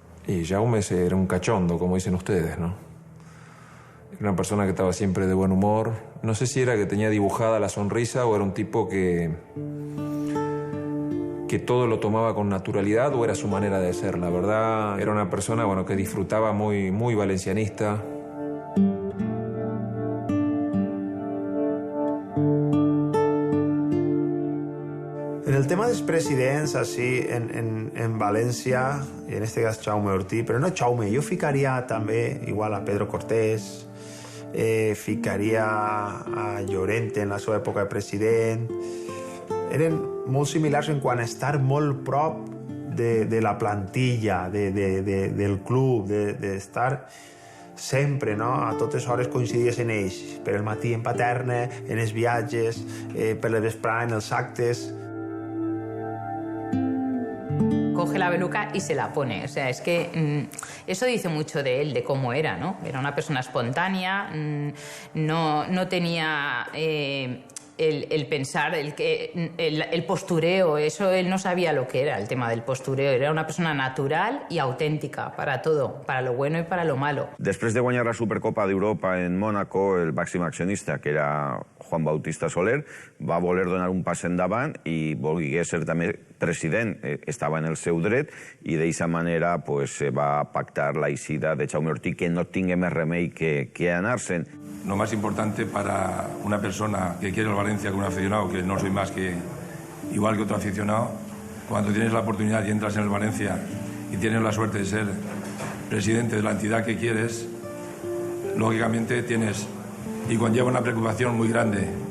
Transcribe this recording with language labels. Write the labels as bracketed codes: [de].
[es] Y Jaume era un cachondo, como dicen ustedes, ¿no? Era una persona que estaba siempre de buen humor. No sé si era que tenía dibujada la sonrisa o era un tipo que todo lo tomaba con naturalidad o era su manera de ser. La verdad, era una persona, bueno, que disfrutaba muy, muy valencianista. [ca] En el tema dels presidents, així, en València, i en este cas Jaume Ortiz, però no Jaume, jo ficaria també igual a Pedro Cortés, ficaria a Llorente en la seva època de president. Eren molt similars en quant a estar molt prop de la plantilla, del club, d'estar sempre, no? A totes hores coincidies en ells. Per el matí en Paterna, en els viatges, per la vesprada en els actes. [es] Coge la peluca y se la pone. O sea, es que eso dice mucho de él, de cómo era, ¿no? Era una persona espontánea, no tenía el pensar, el postureo, eso él no sabía lo que era el tema del postureo. Era una persona natural y auténtica para todo, para lo bueno y para lo malo. [ca] Després de guanyar la Supercopa d'Europa en Mònaco, el màxim accionista, que era Juan Bautista Soler, va voler donar un pas endavant i volgué ser també president. Estava en el seu dret i d'aquesta manera va pactar la eixida de Jaume Ortiz, que no tingué més remei que anar-se'n. [es] Lo más importante para una persona que quiere el Valencia como un aficionado, que no soy más que igual que otro aficionado, cuando tienes la oportunidad y entras en el Valencia y tienes la suerte de ser presidente de la entidad que quieres, lógicamente tienes, y conlleva una preocupación muy grande,